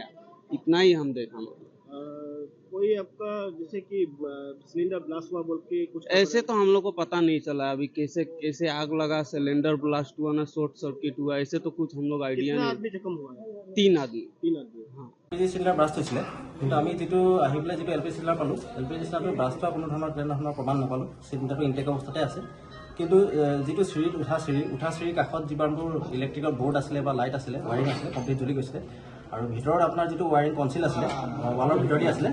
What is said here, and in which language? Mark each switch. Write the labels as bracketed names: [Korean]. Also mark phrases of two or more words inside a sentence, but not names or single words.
[Hindi] इतना ही हम देखा। कोई आपका जैसे कि [English] cylinder blast [Hindi] हुआ बोल के कुछ ऐसे तो हम लोग को पता नहीं चला अभी कैसे आग लगा, [English] cylinder blast [Hindi] हुआ ना [English] short circuit [Hindi] हुआ, ऐसे तो कुछ हम लोग आइडिया नहीं। आदमी जख्म हुआ है? 3 आदमी। हाँ। [English] LPG cylinder blast [Assamese] হৈছিলে, কিন্তু আমি যিটো আহি পেলাই যিটো [English] LPG cylinder [Assamese] পালোঁ, LPG চিলিণ্ডাৰটো ব্ৰাষ্ট হোৱা কোনো ধৰণৰ প্ৰমাণ নাপালোঁ। চিলিণ্ডাৰটো ইনটেক অৱস্থাতে আছে। কিন্তু যিটো চিৰিত উঠা চিৰিৰ কাষত যিমানবোৰ [English] electrical board [Assamese] আছিলে বা লাইট আছিলে, ৱায়াৰিং আছিলে, কমপ্লিট জ্বলি গৈছিলে। আৰু ভিতৰত আপোনাৰ যিটো [English] wiring concealed [Assamese] আছিলে, ৱালৰ ভিতৰতে আছিলে।